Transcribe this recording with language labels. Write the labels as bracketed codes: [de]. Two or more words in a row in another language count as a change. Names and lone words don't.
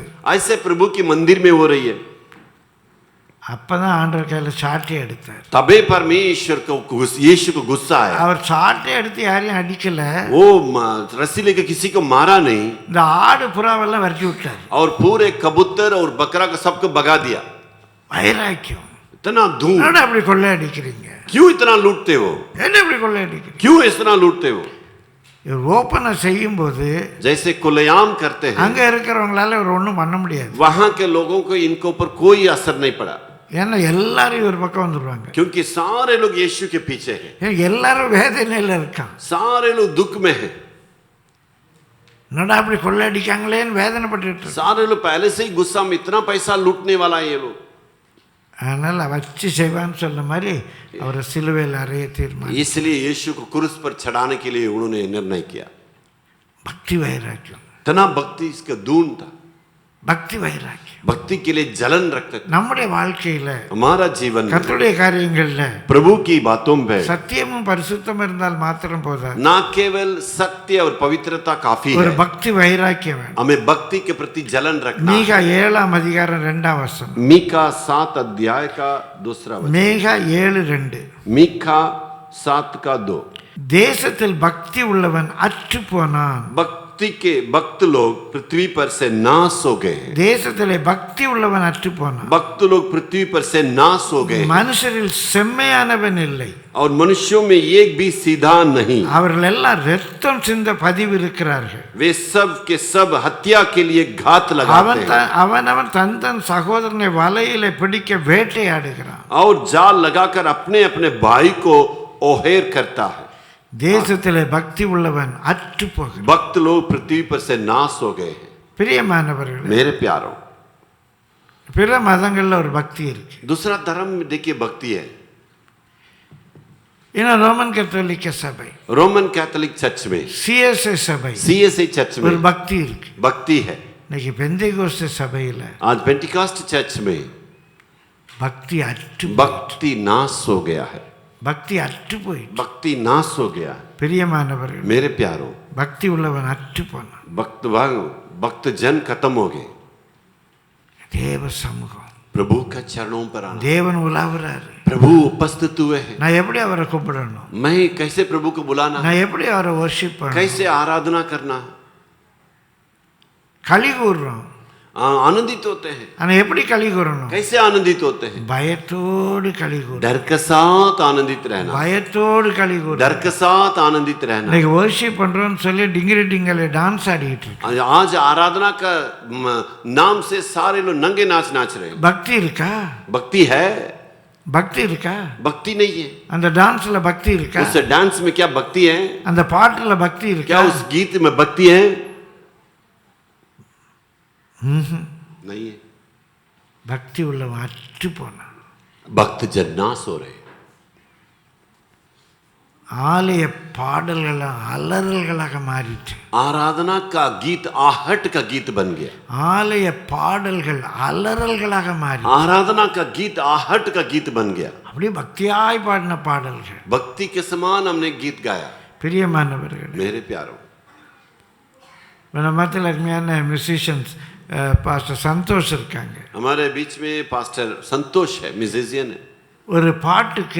[hi] ऐसे प्रभु की मंदिर में हो रही है. [ta] அப்பதான் ஆண்டவர் கையில சாட்டை எடுத்தார். [hi] तबे परमेश्वर को यीशु को गुस्सा आया. [ta] அவர் சாட்டை எடுத்து யாரையும் அடிக்கல. [hi] वो रस्सी लेकर किसी को मारा नहीं, [ta] இந்த ஆடு புறாவெல்லாம் விரட்டி விட்டார். [hi] और पूरे कबूतर और बकरा को सबको भगा दिया. [ta] வைராக்கியம். [hi] इतना धूम, [ta] என்னடா இப்படி கொள்ளை அடிக்கிறீங்க? [hi] क्यों इतना लूटते हो, [ta] என்ன இப்படி கொள்ளை அடிக்கிறீங்க? [hi] क्यों इतना लूटते हो. [ta] இவர் ஓப்பனை செய்யும்போது [hi] जैसे खुलेआम करते हैं, [ta] அங்க இருக்கிறவங்களால இவர் ஒன்றும் பண்ண முடியாது. [hi] वहां के लोगों को इनके ऊपर कोई असर नहीं पड़ा, [ta] ஏன்னா எல்லாரும் இவர் பக்கம் வந்துடுவாங்க. [hi] क्योंकि सारे लोग यीशु के पीछे हैं, [ta] ஏன்னா எல்லாரும் வேதனையில இருக்கான். [hi] सारे लोग दुख में हैं, [ta] என்னடா இப்படி கொள்ளை அடிக்காங்களேன்னு வேதனைப்பட்டு இருக்கு. [hi] सारे लोग पहले से ही गुस्सा में, इतना पैसा लूटने वाला है ये लोग. [ta] அதனால வச்சு செய்வான்னு சொன்ன மாதிரி அவரை சிலுவையில் அறைய தீர்மானம். [hi] इसलिए यीशु को क्रूस पर चढ़ाने के लिए उन्होंने निर्णय किया. [ta] பக்தி வைராக்கியம். [hi] इतना भक्ति इसका दून था, [ta] பக்தி வைராக்கியம் [hi] भक्ति के लिए जलन रखते थे. [ta] நம்முடைய வாழ்க்கையில [hi] हमारा जीवन में [ta] கர்த்தருடைய காரியங்கள்ல [hi] प्रभु की बातों में [ta] சத்தியமும் பரிசுத்தமும் இருந்தால் மாத்திரம் போதாது. [hi] ना केवल सत्य और पवित्रता काफी [ta] ஒரு [hi] है, [ta] பக்தி வைராக்கியம் வேணும். [hi] हमें भक्ति के प्रति जलन रखना. [ta] மீகா 7 அதிகாரம் 2 வசனம். [hi] मीका 7 अध्याय का 2 वचन. [ta] மீகா 7:2. [hi] मीका 7 का 2. [ta] தேசத்தில் பக்தி உள்ளவன் அற்று போனான். [hi] भक्ति के भक्त लोग पृथ्वी पर से नाश हो गए. [ta] தேசத்திலே பக்தி உள்ளவன் அற்று போனான். [hi] भक्त लोग पृथ्वी पर से नाश हो गए, [ta] மனுஷரில் செம்மையானவன் இல்லை. [hi] और मनुष्यों में एक भी सीधा नहीं. [ta] அவர்கள் எல்லாம் ரத்தம் சிந்த பதிவு இருக்கிறார்கள். [hi] वे सब के सब हत्या के लिए घात लगाते हैं, [ta] அவன் தன் சகோதரனை வலையிலே பிடிக்க வேட்டையாடுகிறான். [hi] और जाल लगाकर अपने अपने भाई को ओहेर करता है. [ta] தேசத்திலே பக்தி உள்ளவன் அற்று போகிறான். [hi] भक्त लोग पृथ्वी पर से नाश हो गए हैं. [ta] பிரியமானவர்களே, [hi] मेरे प्यारों, [ta] பிற மதங்கள்ல ஒரு பக்தி இருக்கு. [hi] दूसरा धर्म में देखिए भक्ति है. [ta] இன்னும் ரோமன் கத்தோலிக்க சபை, [hi] रोमन कैथोलिक चर्च में, [ta] சிஎஸ்ஐ சபை [hi] सीएसआई चर्च [ta] ஒரு [hi] में [ta] பக்தி இருக்கு. [hi] भक्ति है. [ta] இன்னைக்கு பெந்தேகோஸ்தே சபையில [hi] आज पेंटिकॉस्ट चर्च में [ta] பக்தி அற்று [hi] भक्ति नाश हो गया है. [ta] பக்தி அற்று போயிட்டு. [hi] भक्ति नाश हो गया है. [ta] பிரியமானவர்கள், [hi] मेरे प्यारों, [ta] பக்தி உள்ளவன் அற்று போனான். [hi] भक्त जन खत्म हो गए. [ta] தேவ சமூகம், [hi] प्रभु का चरणों पर आना, [ta] தேவன் உலாவுறாரு. [hi] प्रभु उपस्थित हुए हैं. [ta] நான் எப்படி அவரை கூப்பிடணும்? [hi] मैं कैसे प्रभु को बुलाना, [ta] நான் எப்படி அவரை வர்ஷிப் பண்ணணும்? [hi] कैसे आराधना करना. [ta] களி கூறுறோம், [hi] आनंदित होते हैं. [ta] ஆனா எப்படி களி கூறணும்? [hi] कैसे आनंदित होते हैं? [ta] பயத்தோடு களி கூறு. [hi] डर के साथ आनंदित रहना, [ta] பயத்தோடு களி கூறு. [hi] डर के साथ आनंदित रहना. [ta] இன்னைக்கு வர்ஷிப் பண்றோம்னு சொல்லி டிங்கிரி டிங்கல டான்ஸ் ஆடிட்டு இருக்கு. [hi] आज आराधना का नाम से सारे लोग नंगे नाच रहे हैं. [ta] பக்தி இருக்கா? [hi] भक्ति है? [ta] பக்தி இருக்கா? [hi] भक्ति नहीं है. [ta] அந்த டான்ஸ்ல பக்தி இருக்கா? [hi] उस डांस में क्या भक्ति है? [ta] அந்த பாட்டுல பக்தி இருக்கா? [hi] क्या उस गीत में भक्ति है? नहीं है. [ta] பக்தி உள்ளவன் அற்று போனான். [hi] भक्त जन नाश हो रहे. [ta] ஆலய பாடல்கள் அலறல்களாக மாறிட்டு. [hi] आराधना का गीत आहट का गीत बन गया. [ta] ஆலய பாடல்கள் அலறல்களாக மாறி [hi] आराधना का गीत आहट का गीत बन गया. [ta] அப்படியே பக்தியாய் பாடின பாடல்கள். [hi] भक्ति के समान हमने गीत गाया. [ta] பிரியமானவர்கள், [hi] मेरे प्यारों, [ta] நம்ம மத்தியில் அருமையான [en] musicians pastor [ta] சந்தோஷ் இருக்காங்க. [hi] हमारे बीच में पास्टर संतोष है, म्यूजिशियन है. [ta] ஒரு பாட்டுக்கு